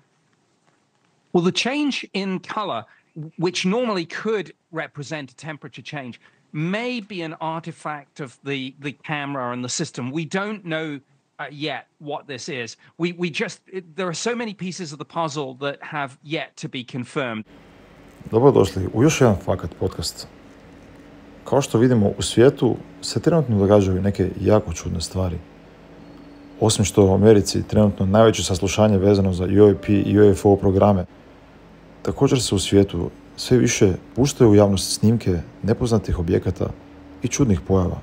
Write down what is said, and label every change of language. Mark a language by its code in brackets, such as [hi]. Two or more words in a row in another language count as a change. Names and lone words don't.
[en] Well, the change in color, which normally could represent a temperature change, may be an artifact of the camera and the system. We don't know yet what this is. There are so many pieces of the puzzle that have yet to be confirmed. [bs] Dobrodošli u još jedan Fakat podcast. Kao što vidimo, u svijetu se trenutno događaju neke jako čudne stvari. Osim što u Americi trenutno najveće saslušanje vezano za UAP i UFO programe, također se u svijetu sve više puštaju u javnost snimke nepoznatih objekata i čudnih pojava.